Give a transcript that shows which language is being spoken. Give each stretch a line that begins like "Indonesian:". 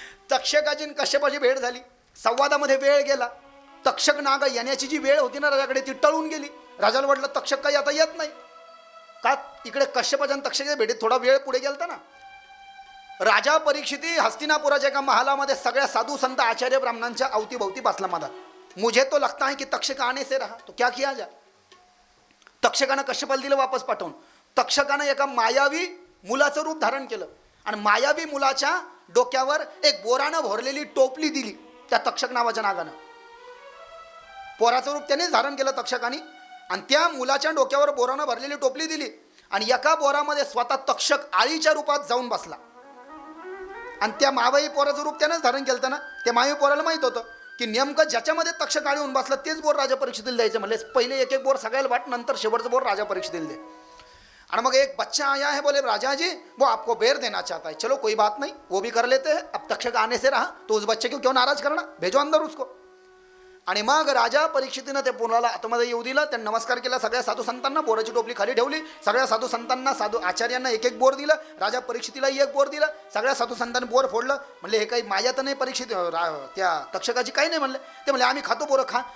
Marathi: तक्षकाची कश्यपाची भेट झाली. संवादामध्ये वेळ गेला. तक्षक नाग येण्याची जी वेळ होती ना राजाकडे, ती टळून गेली. राजाला वाटलं तक्षक काही आता येत नाही का. इकडे कश्यपाच्या आणि तक्षकाच्या भेटीत थोडा वेळ पुढे गेलता ना. राजा परीक्षिती हस्तिनापुराच्या एका महालामध्ये सगळ्या साधू संत आचार्य ब्राह्मणांच्या अवतीभोवती बसला मधात.
Hindi: मुझे तो लगता है कि तक्षक आने से रहा तो क्या किया जाए.
Marathi: तक्षकानं कश्यपाला दिलं वापस पाठवून. तक्षकानं एका मायावी मुलाचं रूप धारण केलं आणि मायावी मुलाच्या डोक्यावर एक बोरानं भरलेली टोपली दिली त्या तक्षक नावाच्या नागानं. पोराचं रूप त्यानेच धारण केलं तक्षकानी, आणि त्या मुलाच्या डोक्यावर बोरानं भरलेली टोपली दिली, आणि एका बोरामध्ये स्वतः तक्षक आळीच्या रूपात जाऊन बसला. आणि त्या मावाई पोराचं रूप त्यानेच धारण केलं ना. त्या मायावी पोराला माहित होतं की नेमकं ज्याच्यामध्ये तक्षक आळी होऊन बसला तेच बोर राजा परीक्षितीला द्यायचं. म्हणले पहिले एक एक बोर सगळ्याला वाट, नंतर शेवटचं बोर राजा परीक्षितीला दे.
Hindi: और मग एक बच्चा आया है, बोले राजा जी वो आपको बेर देना चाहता है. चलो कोई बात नहीं, वो भी कर लेते हैं. अब तक्षक आने से रहा तो उस बच्चे को क्यों नाराज करना, भेजो अंदर उसको.
Marathi: आणि मग राजा परीक्षितीनं ते पोराला आतमध्ये येऊ दिलं. त्यांनी नमस्कार केला सगळ्या साधू संतांना. बोराची टोपली खाली ठेवली. सगळ्या साधू संतांना, साधू आचार्यांना एक एक बोर दिलं. राजा परीक्षितीलाही एक बोर दिलं. सगळ्या साधू संतांनी बोर फोडलं. म्हणले हे काही माया तर नाही परीक्षित त्या तक्षकाची काही नाही म्हणले. ते म्हणले आम्ही खातो बोरं, खा.